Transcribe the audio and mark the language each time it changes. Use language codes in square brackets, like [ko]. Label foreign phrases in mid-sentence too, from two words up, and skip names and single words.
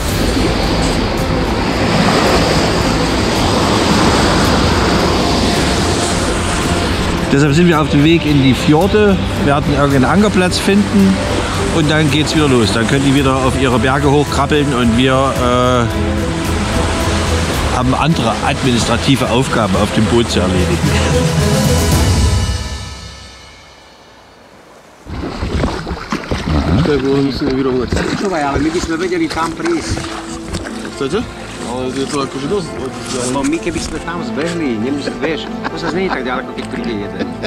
[de] Deshalb sind wir auf dem Weg in die Fjorde, werden irgendeinen Ankerplatz finden und dann geht es wieder los. Dann können die wieder auf ihre Berge hochkrabbeln und wir haben andere administrative Aufgaben auf dem Boot zu erledigen. [sk] Počúvaj, ale my by sme vedeli tam prísť. Chcete? Ale je to akože dosť. No my keby sme tam zbehli, vieš, to sa nie je tak ďaleko, keď príde jeden.